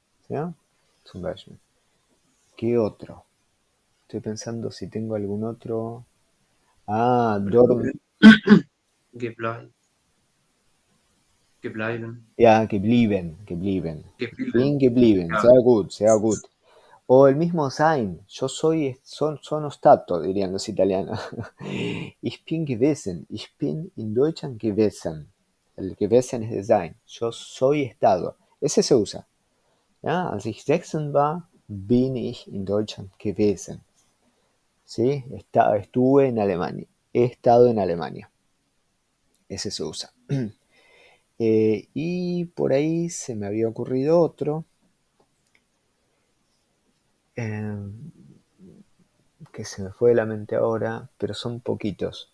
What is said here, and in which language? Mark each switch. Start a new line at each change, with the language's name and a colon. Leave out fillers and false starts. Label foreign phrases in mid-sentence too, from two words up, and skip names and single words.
German: ¿Ya? Zum Beispiel.
Spanish: ¿Qué otro? Estoy pensando si tengo algún otro. Ah, dorm.
German: Gebleiben. Gebleiben. Ja, geblieben, geblieben. Ich Geblieben. bin geblieben. Ja. Sehr gut, sehr gut.
Spanish: O el mismo sein. Yo
Italian: sono stato,
Spanish: dirían los italianos.
German: Ich bin gewesen. Ich bin in Deutschland gewesen.
Spanish: El gewesen es de sein. Yo soy estado. Ese se usa.
German: Ja, als ich 6 war, bin ich in Deutschland gewesen.
Spanish: ¿Sí? Estuve en Alemania. He estado en Alemania. Ese se usa. Y por ahí se me había ocurrido otro. Que se me fue de la mente ahora, pero son poquitos.